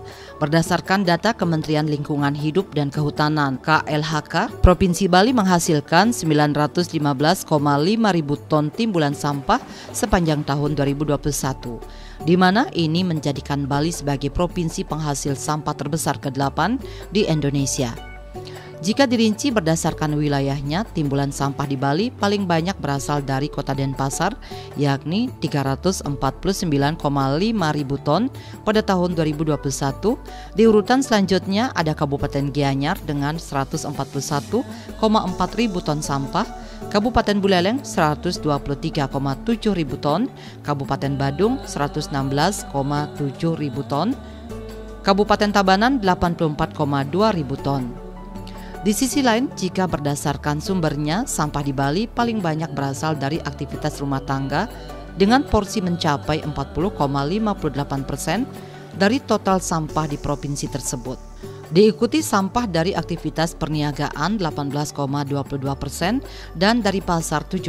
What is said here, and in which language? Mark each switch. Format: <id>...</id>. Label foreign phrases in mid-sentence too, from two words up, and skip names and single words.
<id>Berdasarkan data Kementerian Lingkungan Hidup dan Kehutanan KLHK, Provinsi Bali menghasilkan 915,5 ribu ton timbulan sampah sepanjang tahun 2021, di mana ini menjadikan Bali sebagai provinsi penghasil sampah terbesar ke-8 di Indonesia. Jika dirinci berdasarkan wilayahnya, timbulan sampah di Bali paling banyak berasal dari Kota Denpasar, yakni 349,5 ribu ton pada tahun 2021. Di urutan selanjutnya ada Kabupaten Gianyar dengan 141,4 ribu ton sampah, Kabupaten Buleleng 123,7 ribu ton, Kabupaten Badung 116,7 ribu ton, Kabupaten Tabanan 84,2 ribu ton. Di sisi lain, jika berdasarkan sumbernya, sampah di Bali paling banyak berasal dari aktivitas rumah tangga dengan porsi mencapai 40,58% dari total sampah di provinsi tersebut. Diikuti sampah dari aktivitas perniagaan 18,22% dan dari pasar 17%.</id>